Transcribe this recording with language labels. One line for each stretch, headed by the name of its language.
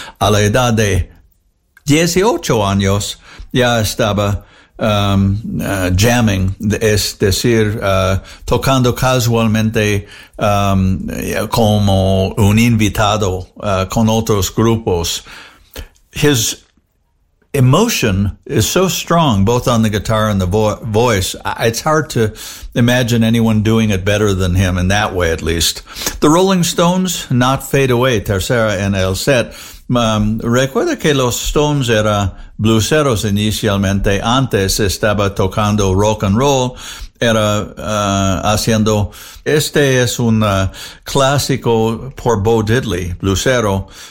Spanish: A la edad de 18 años ya estaba jamming, es decir, tocando casualmente como un invitado con otros grupos.
English: His emotion is so strong, both on the guitar and the voice. It's hard to imagine anyone doing it better than him, in that way at least.
Spanish: The Rolling Stones, Not Fade Away, tercera en el set. Recuerda que los Stones eran blueseros inicialmente. Antes estaba tocando rock and roll. Era haciendo... Este es un clásico por Bo Diddley, blusero.